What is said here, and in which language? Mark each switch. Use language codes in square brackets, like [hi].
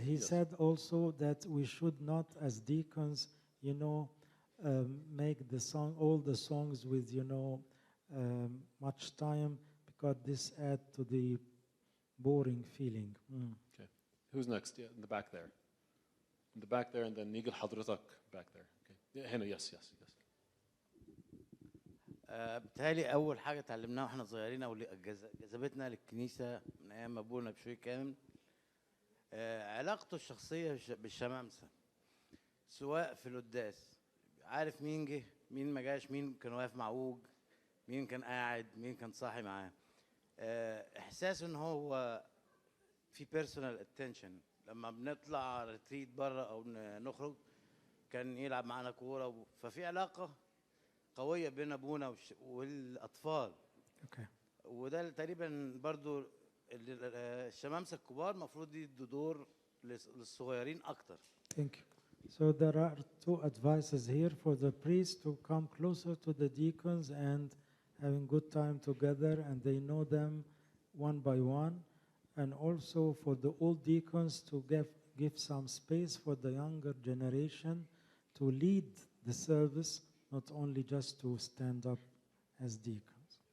[en] He said also that we should not as deacons, make all the songs with, much time, because this add to the boring feeling. Okay. Who's next? Yeah, in the back there. In the back there, and then [ar] نيجي لحضرتك [en] back there. Okay. Yeah, [ar] هنا, [en] yes. [ar] بتهيألي أول حاجة اتعلمناها واحنا صغيرين أو جذبتنا للكنيسة من أيام أبونا بشوي كامل علاقته الشخصية بالشمامسة، سواء في القداس عارف مين جه مين ما جاش، مين كان واقف معوج، مين كان قاعد، مين كان صاحي معاه. إحساس إن هو في [en] personal attention. [ar] لما بنطلع ريتريت بره أو نخرج كان يلعب معانا كورة، ففي علاقة قوية بين أبونا والأطفال. وده تقريبا برضو الشمامسة الكبار المفروض يدوا دور للصغيرين أكتر. [en] Thank you. So there are two advices here for the priests to come closer to the deacons and having good time together, and they know them one by one, and also for the old deacons to give some space for the younger generation to lead the service, not only just to stand up as deacons.